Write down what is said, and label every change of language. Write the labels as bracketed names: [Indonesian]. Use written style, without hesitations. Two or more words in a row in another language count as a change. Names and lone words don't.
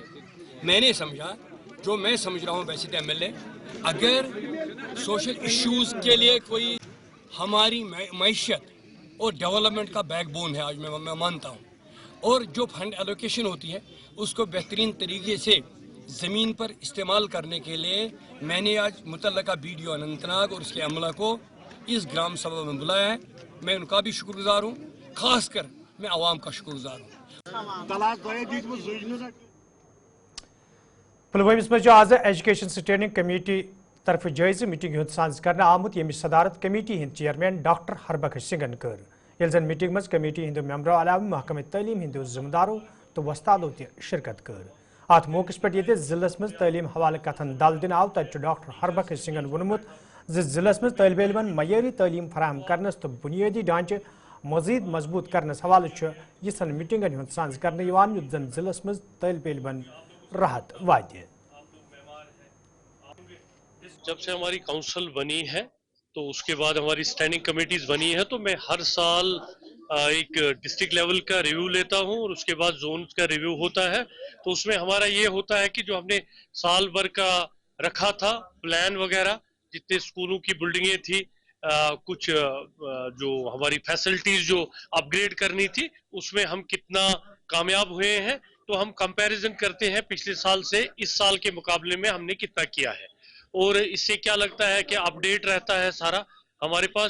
[Urdu] میں نے سمجھا جو میں سمجھ رہا ہوں ویسے تو MLA اگر [English] social issues [Urdu] کے لیے کوئی ہماری معیشت اور ڈیولپمنٹ کا بیک بون ہے آج میں مانتا ہوں اور جو [English] fund allocation [Urdu] ہوتی ہے اس کو بہترین طریقے سے زمین پر استعمال کرنے کے لیے میں نے آج متعلقہ BDO اننت ناگ اور اس کے عملہ کو اس گرام سبھا میں بلایا ہے. میں ان کا بھی شکر گزار ہوں خاص کر میں عوام کا شکر گزار ہوں. [Kashmiri] پلوامس مز آز ایجوکیشن سٹینڈنگ کمیٹی طرف جائزہ میٹنگ ہند سانز کرنے آمت یمچ صدارت کمیٹی ہند چیئرمین ڈاکٹر ہربخش سنگھن کر یل زن میٹنگ مز کمیٹی ہند ممبرو علاوہ محکمہ تعلیم ہند ذمہ دارو تو وستادو تہ شرکت کر ات موقع پہ ضلع مز تعلیم حوالہ کتھن دل دن آو تت ڈاکٹر ہربخش سنگھن وونمت ضلع مز طالب علمن معیاری تعلیم فراہم کرنس تو بنیادی ڈھانچہ مزید مضبوط کرنس حوالہ یژھن میٹنگن ہند سانز کرنے یت زن ضلع مز طالب علمن راحت واتہ. [Urdu] جب سے ہماری کونسل بنی ہے تو اس کے بعد ہماری اسٹینڈنگ کمیٹیز بنی ہے تو میں ہر سال ایک [English] district level [Urdu] کا ریویو لیتا ہوں اور اس کے بعد زونز کا ریویو ہوتا ہے. تو اس میں ہمارا یہ ہوتا ہے کہ جو ہم نے سال بھر کا رکھا تھا پلان وغیرہ جتنے اسکولوں کی بلڈنگیں تھی کچھ جو ہماری فیسلٹیز جو اپ گریڈ کرنی تھی اس میں ہم کتنا کامیاب ہوئے ہیں تو ہم کمپیریزن کرتے ہیں پچھلے سال سے اس سال کے مقابلے میں ہم نے کتنا کیا ہے اور اس سے کیا لگتا ہے کہ اپ ڈیٹ رہتا ہے سارا ہمارے پاس.